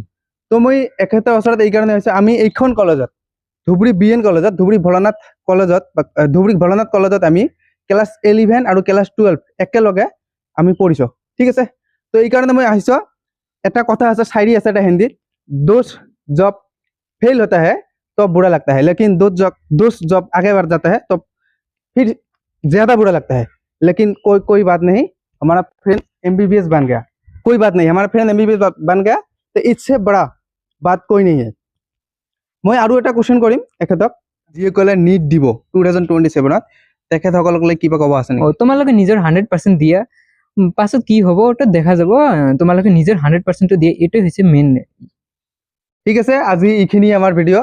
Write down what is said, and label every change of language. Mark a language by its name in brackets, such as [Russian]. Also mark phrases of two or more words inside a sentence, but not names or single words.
[Assamese] তো মই এখেতৰ ওচৰত এই কাৰণে হৈছে, আমি এইখন কলেজত ধুবুৰী বিএন কলেজত, ধুবুৰী ভোলানাথ কলেজত আমি ক্লাছ 11 আৰু ক্লাছ 12 একেলগে আমি পঢ়িছো। ঠিক আছে, তো এই কাৰণে মই আহিছো। এটা কথা আছে, শায়ৰী আছে এটা হিন্দীত, [Hindi] दोस्त जब फेल होता है तो बुरा लगता है, लेकिन दोस्त जब आगे बढ़ जाता है तो फिर ज्यादा बुरा लगता है। लेकिन कोई बात नहीं, हमारा फ्रेंड एमबीबीएस बन गया। कोई बात नहीं, हमारा फ्रेंड एमबीबीएस बन गया, तो इससे बड़ा बात कोई नहीं है। [Assamese] মই আৰু এটা কোশ্চেন কৰিম এখেতক, যিসকলে নিট দিব 2027ত, তেখেতসকলক কিবা ক'ব আছে নেকি? তোমালোকে নিজৰ 100% দিয়া, পাছত কি হ'ব ওটা দেখা যাব। তোমালোকে নিজৰ 100%টো দিয়ে, এটাই হৈছে মেইন। ঠিক আছে, আজি এইখিনি আমাৰ ভিডিঅ'।